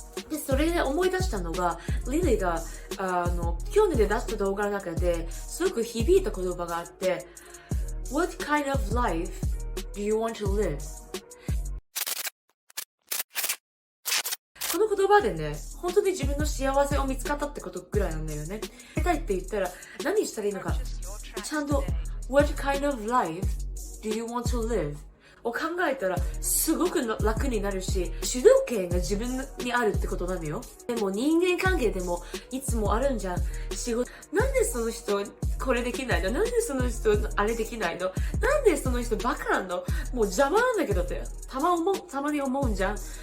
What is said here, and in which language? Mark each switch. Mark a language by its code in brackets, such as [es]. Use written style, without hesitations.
[ja] で、それで思い出したのがリリーが去年で出した動画の中ですごく響いた言葉があって [en] What kind of life do you want to live? [ja] この言葉でね、本当に自分の幸せを見つかったってことぐらいなんだよね。やりたいって言ったら何したらいいのか。ちゃんと [en] What kind of life do you want to live? [ja] を考えたらすごく楽になるし、主導権が自分にあるってことなのよ。でも人間関係でもいつもあるんじゃん。仕事、なんでその人これできないの、なんでその人あれできないの、なんでその人バカなの、もう邪魔なんだけどってたまに思うんじゃん。